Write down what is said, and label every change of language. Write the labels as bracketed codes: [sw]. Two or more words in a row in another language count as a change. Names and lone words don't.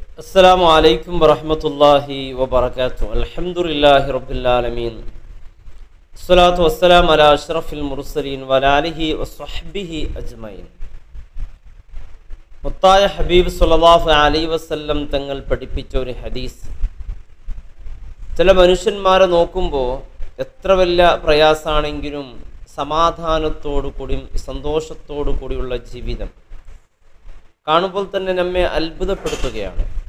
[ar] السلام عليكم ورحمة الله وبركاته. الحمد لله رب العالمين. الصلاة والسلام على أشرف المرسلين وعلى آله وصحبه أجمعين. [ml] മുത്തായ ഹബീബ് [ar] صلى الله عليه وسلم [ml] തങ്ങൾ പഠിപ്പിച്ച ഒരു ഹദീസ്. ചില മനുഷ്യന്മാരെ നോക്കുമ്പോൾ എത്ര വലിയ പ്രയാസമാണെങ്കിലും സമാധാനത്തോടു കൂടിയും സന്തോഷത്തോടു കൂടിയുള്ള ജീവിതം കാണുമ്പോൾ തന്നെ നമ്മെ അത്ഭുതപ്പെടുത്തുകയാണ്.